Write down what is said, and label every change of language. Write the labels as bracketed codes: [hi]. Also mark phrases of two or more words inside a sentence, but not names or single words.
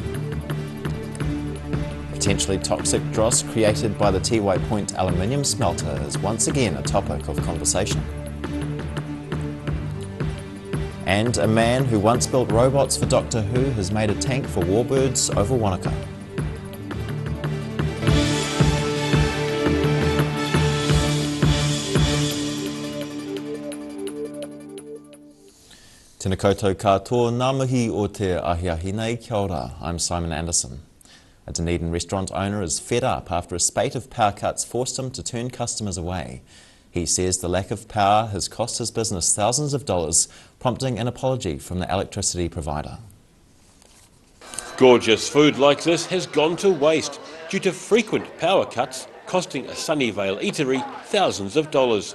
[en] Potentially toxic dross created by the Tiwai Point Aluminium Smelter is once again a topic of conversation. And a man who once built robots for Doctor Who has made a tank for warbirds over Wanaka. [mi] Tēnā koutou katoa, ngā mihi o te ahiahi nei, kia ora. [en] I'm Simon Anderson. A Dunedin restaurant owner is fed up after a spate of power cuts forced him to turn customers away. He says the lack of power has cost his business thousands of dollars, prompting an apology from the electricity provider. Gorgeous food like this has gone to waste due to frequent power cuts, costing a Sunnyvale eatery thousands of dollars.